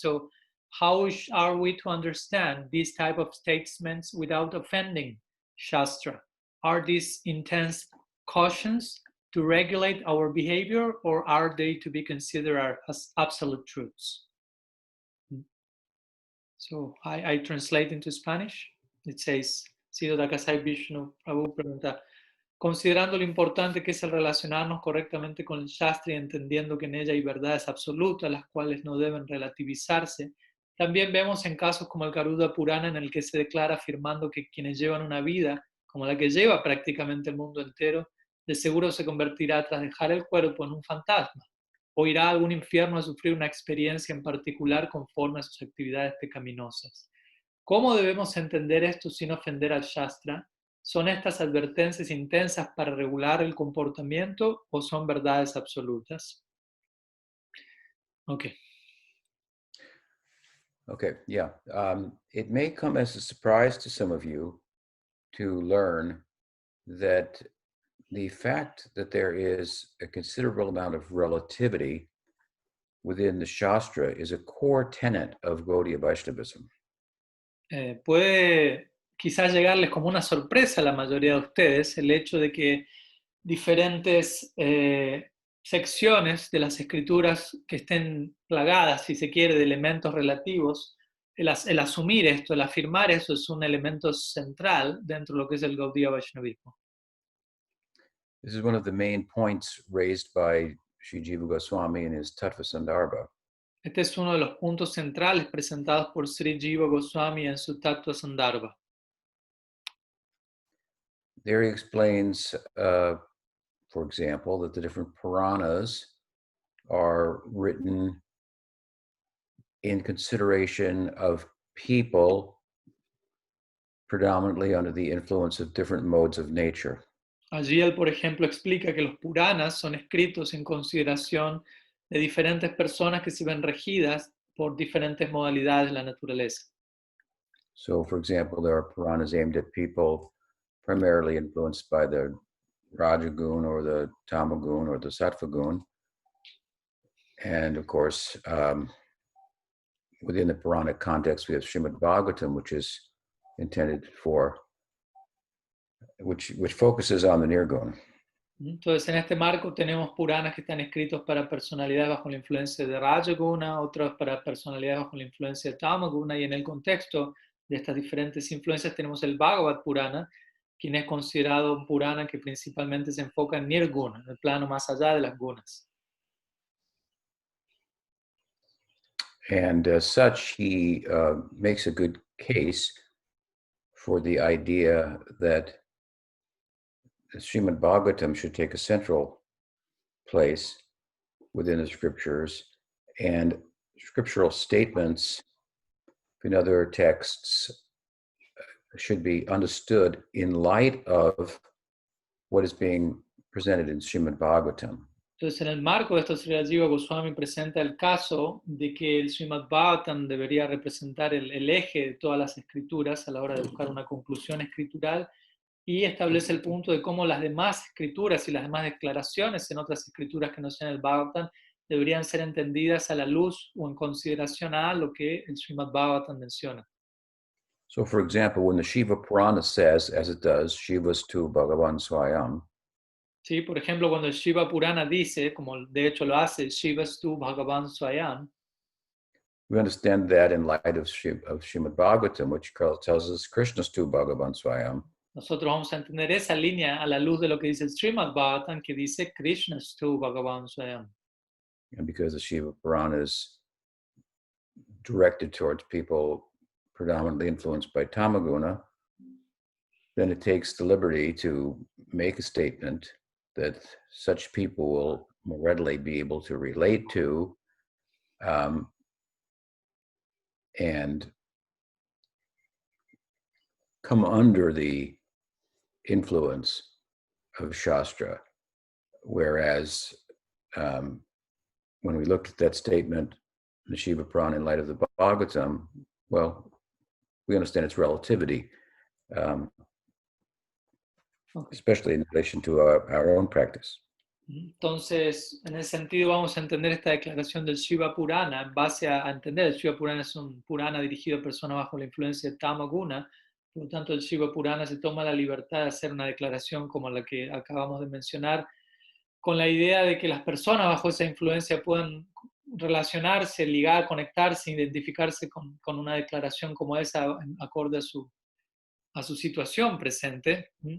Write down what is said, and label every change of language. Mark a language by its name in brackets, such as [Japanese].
[English] So how are we to understand these type of statements without offending Shastra? Are these intense cautions to regulate our behavior, or are they to be considered as absolute truths? So I translate into Spanish. It says, [Spanish] Siddha Dakasai Vishnu Prabhu pregunta, considerando lo importante que es el relacionarnos correctamente con el Shastra y entendiendo que en ella hay verdades absolutas, las cuales no deben relativizarse, también vemos en casos como el Garuda Purana, en el que se declara afirmando que quienes llevan una vida como la que lleva prácticamente el mundo entero, de seguro se convertirá tras dejar el cuerpo en un fantasma, o irá a algún infierno a sufrir una experiencia en particular conforme a sus actividades pecaminosas. ¿Cómo debemos entender esto sin ofender al Shastra? ¿Son estas advertencias intensas para regular el comportamiento o son verdades absolutas? [English] Okay. Okay, yeah. It may come as a surprise to some of you to learn that the fact that there is a considerable amount of relativity within the Shastra is a core tenet of Gaudiya Vaishnavism. [Spanish] Puede quizás llegarles como una sorpresa a la mayoría de ustedes el hecho de que diferentes secciones de las escrituras que estén plagadas, si se quiere, de elementos relativos, el asumir esto, el afirmar eso es un elemento central dentro de lo que es el Gaudiya Vaishnavismo. [English] This is one of the main points raised by Sri Jiva Goswami in his Tattva Sandarbha. [Spanish] Este es uno de los puntos centrales presentados por Sri Jiva Goswami en su Tattva Sandarbha. [English] There he explains, for example, that the different Puranas are written in consideration of people predominantly under the influence of different modes of nature. [Spanish] Allí él, por ejemplo, explica que los Puranas son escritos en consideración de diferentes personas que se ven regidas por diferentes modalidades de la naturaleza. [English] So, for example, there are Puranas aimed at people primarily influenced by the Rajagun or the Tamagun or the Sattvagun. And of course, within the Puranic context, we have Srimad Bhagavatam, which is intended for, which focuses on the Nirguna. [Spanish] Entonces, en este marco tenemos Puranas que están escritos para personalidades bajo la influencia de Rajaguna, otros para personalidades bajo la influencia de Tamaguna, y en el contexto de estas diferentes influencias tenemos el Bhagavad Purana, quien es considerado un Purana que principalmente se enfoca en Nirguna, en el plano más allá de las gunas. [English] And as such, he makes a good case for the idea that Srimad Bhagavatam should take a central place within the scriptures, and scriptural statements in other texts should be understood in light of what is being presented in Srimad Bhagavatam. [Spanish] Entonces, en el marco de esto, Sri Jiva Goswami presenta el caso de que el Srimad Bhagavatam debería representar el eje de todas las escrituras a la hora de buscar una conclusión escritural, y establece el punto de cómo las demás escrituras y las demás declaraciones en otras escrituras que no sean el Bhagavatam deberían ser entendidas a la luz o en consideración a lo que el Srimad Bhagavatam menciona. [English] So, for example, when the Shiva Purana says, as it does, Shivastu Bhagavan Swayam, [Spanish] ¿Sí? Por ejemplo, cuando el Shiva Purana dice, como de hecho lo hace, Shivastu Bhagavan Swayam, [English] we understand that in light of, of Srimad Bhagavatam, which tells us Krishnastu Bhagavan Swayam. [Spanish] nosotros vamos a entender esa línea a la luz de lo que dice el Srimad Bhagavatam, que dice Krishnastu Bhagavan Swayam. [English] And because the Shiva Purana is directed towards people predominantly influenced by Tamaguna, then it takes the liberty to make a statement that such people will more readily be able to relate to and come under the influence of Shastra. Whereas when we looked at that statement, the Shiva Purana in light of the Bhagavatam, well, we understand its relativity, especially in relation to our own practice. [Spanish] Entonces, en ese sentido vamos a entender esta declaración del Shiva Purana en base a entender, el Shiva Purana es un Purana dirigido a personas bajo la influencia de Tamaguna, por lo tanto el Shiva Purana se toma la libertad de hacer una declaración como la que acabamos de mencionar, con la idea de que las personas bajo esa influencia puedan relacionarse, ligar, conectarse, identificarse con una declaración como esa, acorde a su situación presente.